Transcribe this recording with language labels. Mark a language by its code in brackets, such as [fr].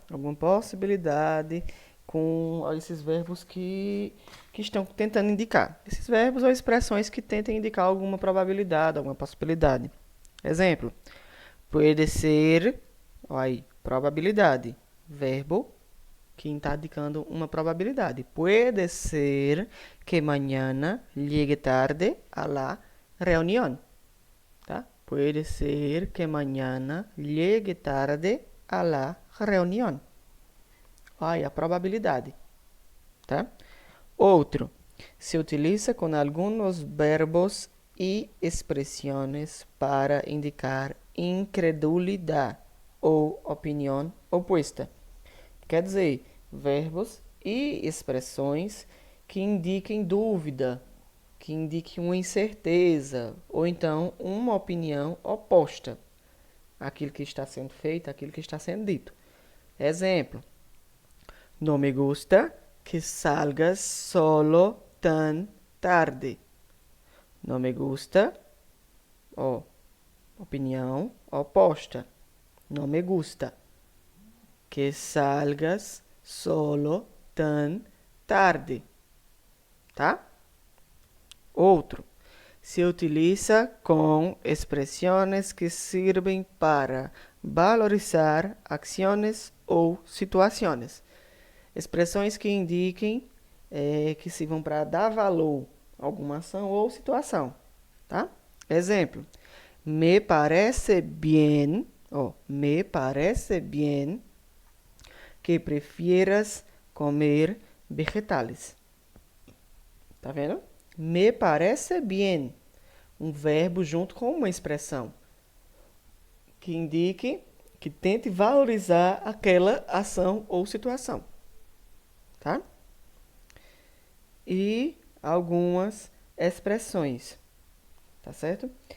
[pt] Alguma possibilidade com esses verbos que estão tentando indicar. Esses verbos ou expressões que tentem indicar alguma probabilidade, alguma possibilidade. Exemplo, pode ser, olha aí, probabilidade, verbo que está indicando uma probabilidade. [es] Puede ser que mañana llegue tarde a la reunión. [pt] Tá? [es] Puede ser que mañana llegue tarde a la reunión. [pt] Olha a probabilidade. Tá? Outro. Se utiliza com alguns verbos e expressões para indicar incredulidade ou opinião oposta. Quer dizer, verbos e expressões que indiquem dúvida, que indiquem uma incerteza, ou então uma opinião oposta àquilo que está sendo feito, àquilo que está sendo dito. [es] Exemplo, no me gusta que salgas solo tan tarde. No me gusta, [pt] opinião oposta. [es] No me gusta que salgas solo tan tarde. [pt] Tá? Outro. Se utiliza com expressões que servem para valorizar ações ou situações. Expressões que indiquem que sirvam para dar valor a alguma ação ou situação. Tá? Exemplo. [es] Me parece bien, me parece bien que prefieras comer vegetales. [pt] Tá vendo? [es] Me parece bien. [pt] Um verbo junto com uma expressão que indique, que tente valorizar aquela ação ou situação. Tá? E algumas expressões. Tá certo?